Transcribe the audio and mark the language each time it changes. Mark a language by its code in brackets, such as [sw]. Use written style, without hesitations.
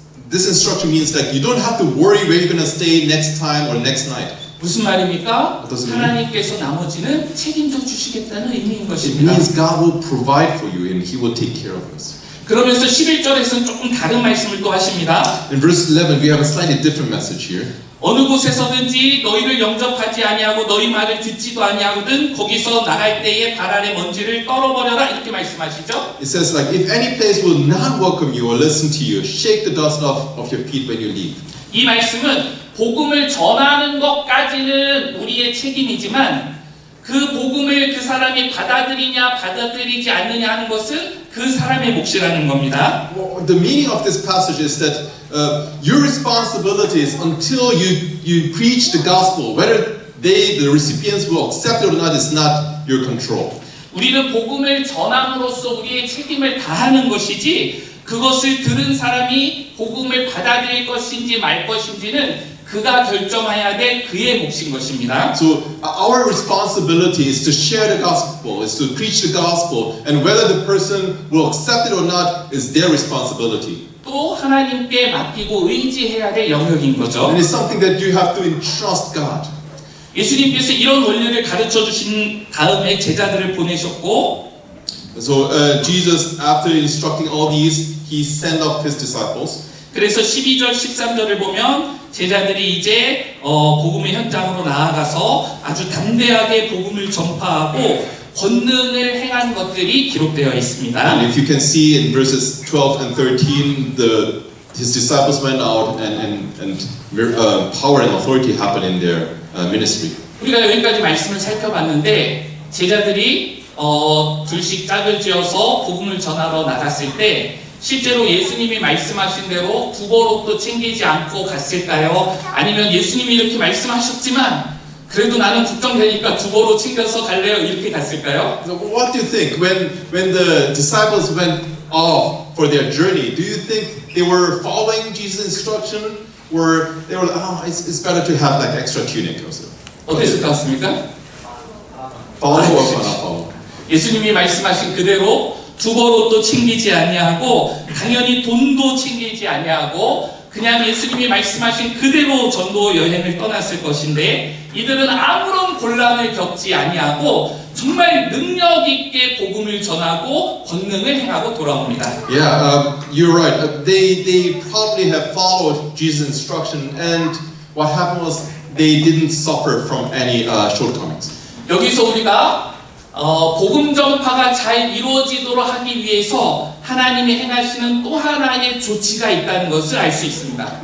[en] This instruction means that you don't have to worry where you're going to stay next time or next night. [ko] 무슨 말입니까? 어떻습니까? 하나님께서 나머지는 책임져 주시겠다는 의미인 [en] It [ko] 것입니다. [en] means God will provide for you and He will take care of us. [ko] 그러면서 11절에서는 조금 다른 말씀을 또 하십니다. [en] In verse 11, we have a slightly different message here. [ko] 어느 곳에서든지 너희를 영접하지 아니하고 너희 말을 듣지도 아니하거든 거기서 나갈 때에 발 아래 먼지를 떨어버려라 이렇게 말씀하시죠. [en] It says like, if any place will not welcome you or listen to you, shake the dust off of your feet when you leave. [ko] 이 말씀은 복음을 전하는 것까지는 우리의 책임이지만 그 복음을 그 사람이 받아들이냐 받아들이지 않느냐 하는 것은 그 사람의 몫이라는 겁니다. [en] Well, the meaning of this passage is that your responsibility is until you preach the gospel, whether the recipients will accept it or not is not your control. [ko] 우리는 복음을 전함으로써 우리의 책임을 다하는 것이지 그것을 들은 사람이 복음을 받아들일 것인지 말 것인지는 그가 결정해야 될 그의 몫인 것입니다. [en] So our responsibility is to share the gospel, is to preach the gospel, and whether the person will accept it or not is their responsibility. [ko] 또 하나님께 맡기고 의지해야 될 영역인 거죠. [en] And it's something that you have to entrust God. [ko] 예수님께서 이런 원리를 가르쳐 주신 다음에 제자들을 보내셨고 [en] So Jesus, after instructing all these, He sent off His disciples. [ko] 그래서 12절 13절을 보면 제자들이 이제 복음의 현장으로 나아가서 아주 담대하게 복음을 전파하고 권능을 행한 것들이 기록되어 있습니다. [en] And if you can see in verses 12 and 13, His disciples went out and power and authority happened in their ministry. [ko] 우리가 여기까지 말씀을 살펴봤는데 제자들이 둘씩 짝을 지어서 복음을 전하러 나갔을 때 실제로 예수님이 말씀하신 대로 두벌옷도 챙기지 않고 갔을까요? 아니면 예수님이 이렇게 말씀하셨지만 그래도 나는 걱정되니까 두벌옷 챙겨서 갈래요? 이렇게 갔을까요? [en] So what do you think when the disciples went off for their journey? Do you think they were following Jesus' instruction, or they were it's better to have like extra tunic or so? [ko] 어땠을 것 같습니까? [en] Follow or not follow? [ko] 예수님이 말씀하신 그대로 두벌옷도 챙기지 아니하고 당연히 돈도 챙기지 아니하고 그냥 예수님이 말씀하신 그대로 전도 여행을 떠났을 것인데 이들은 아무런 곤란을 겪지 아니하고 정말 능력 있게 복음을 전하고 권능을 행하고 돌아옵니다. [en] Yeah, you're right. They probably have followed Jesus' instruction, and what happened was they didn't suffer from any shortcomings. [ko] 여기서 우리가 복음 전파가 잘 이루어지도록 하기 위해서 하나님이 행하시는 또 하나의 조치가 있다는 것을 알 수 있습니다.